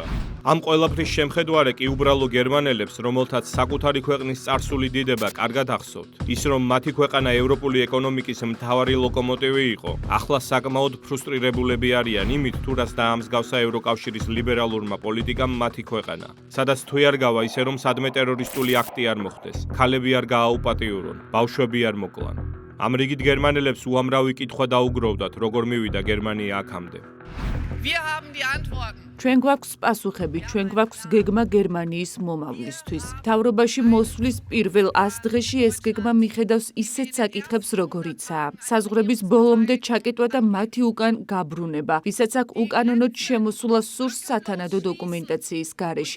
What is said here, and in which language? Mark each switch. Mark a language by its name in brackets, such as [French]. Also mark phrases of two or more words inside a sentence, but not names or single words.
[Georgian] ამ ყველაფრის შემხედვარე კი უბრალო გერმანელებს, რომელთაც საკუთარი ქვეყნის წარსული დიდება კარგად ახსოვთ, ის რომ მათი ქვეყანა ევროპული ეკონომიკის მთავარი ლოკომოტივი იყო, ახლა საკმაოდ ფრუსტრირებულები არიან იმით, თუ რას დაამსგავსა ევროკავშირის ლიბერალურმა პოლიტიკამ მათი ქვეყანა, სადაც თუ არ გავა ისე რომ სადმე ტერორისტული აქტი არ მოხდეს, ქალები არ გააუპატიურონ, ბავშვები არ მოკლან. ამ რიგით გერმანელებს უამრავი კითხვა დაუგროვდათ, როგორ მივიდა გერმანია აქამდე. [German] Wir haben die Antworten. [Georgian] ჩვენ გვაქვს პასუხები, ჩვენ გვაქვს გეგმა გერმანიის მომავლისთვის. მთავრობაში მოსვლის პირველ 100 დღეში ეს გეგმა მიხედავს ისეთ საკითხებს, როგორიცაა საზღვრების ბოლომდე ჩაკეტვა და მათი უკან გაბრუნება, ვისაც აქ უკანონოდ შემოსულა სურს სათანადო დოკუმენტაციის გარეშე.